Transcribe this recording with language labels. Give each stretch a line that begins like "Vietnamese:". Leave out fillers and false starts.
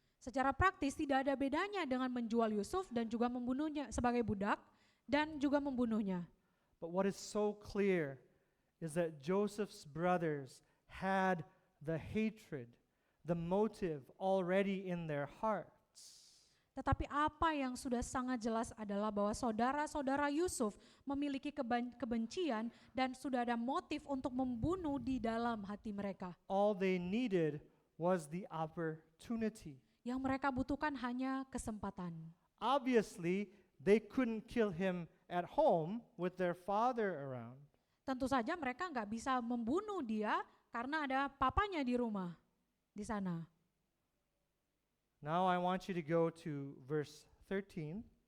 Indonesian: Secara praktis tidak ada bedanya dengan menjual Yusuf dan juga membunuhnya sebagai budak dan juga membunuhnya.
English: But what is so clear is that Joseph's brothers had the hatred, the motive already in their hearts.
Indonesian: Tetapi apa yang sudah sangat jelas adalah bahwa saudara-saudara Yusuf memiliki kebencian dan sudah ada motif untuk membunuh di dalam hati mereka.
English: All they needed was the opportunity.
Indonesian: Yang mereka butuhkan hanya kesempatan.
English: Obviously, they couldn't kill him at home with their father around.
Indonesian: Tentu saja mereka nggak bisa membunuh dia karena ada papanya di rumah di sana.
English: Now I want you to go to verse 13.